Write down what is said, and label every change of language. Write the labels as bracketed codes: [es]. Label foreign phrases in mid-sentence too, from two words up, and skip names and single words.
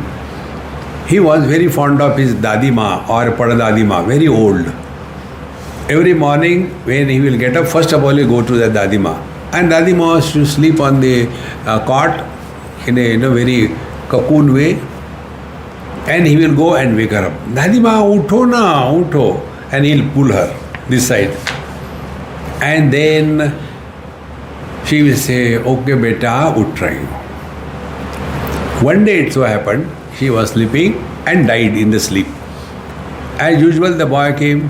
[en] He was very fond of his dadima or padadadima, very old. Every morning when he will get up, first of all he go to the dadima. And dadima was to sleep on the cot in a very cocoon way. And he will go and wake her up. [hi] दादीमा, उठो ना, उठो. [en] And he'll pull her this side. And then she will say, [hi] ओके बेटा, उठ रही हो. [en] One day it so happened, she was sleeping and died in the sleep. As usual, the boy came.